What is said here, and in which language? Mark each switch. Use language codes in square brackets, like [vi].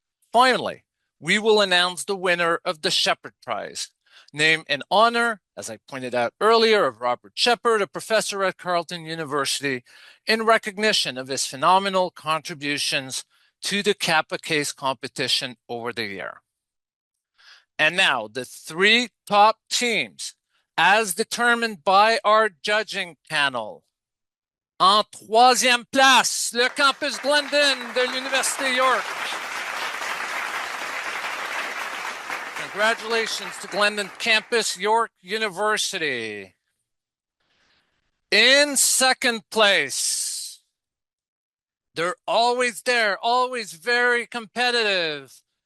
[en] Finally, we will announce the winner of the Shepherd Prize, named in honor, as I pointed out earlier, of Robert Shepherd, a professor at Carleton University, in recognition of his phenomenal contributions to the CAPPA case competition over the year. And now, the three top teams, as determined by our judging panel. [fr] En troisième place, le campus Glendon de l'Université York. [en] Congratulations to Glendon Campus, York University. In second place, they're always there, always very competitive.